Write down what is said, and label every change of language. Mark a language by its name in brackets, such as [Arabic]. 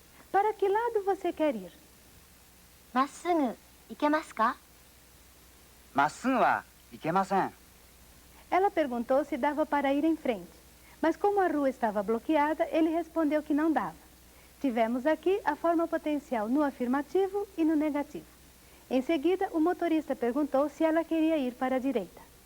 [Portuguese] Para que lado você quer ir? [Japanese] まっすぐ行けますか？まっすぐは行けません。 [Portuguese] Ela perguntou se dava para ir em frente, mas como a rua estava bloqueada, ele respondeu que não dava. Tivemos aqui a forma potencial no afirmativo e no negativo. Em seguida, o motorista perguntou se ela queria ir para a direita.